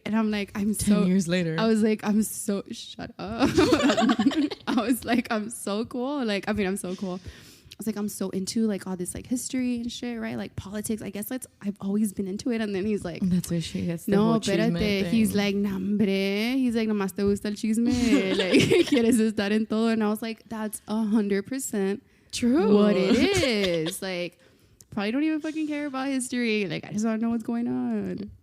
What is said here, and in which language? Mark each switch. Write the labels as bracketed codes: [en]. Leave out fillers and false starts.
[en] And I'm like, 10 years later. I was like, shut up. I was like, I'm so cool. Like, I mean, I'm so cool. I was like, I'm so into, like, all this, like, history and shit, right? Like, politics. I guess I've always been into it. And then he's like, that's where she gets the no, whole chisme thing. He's like, nambre. He's like, [es] nomás te gusta el chisme. [en] Like, [es] quieres estar en todo. [en] And I was like, that's 100% true. What it is. Like, probably don't even fucking care about history. Like, I just don't know what's going on.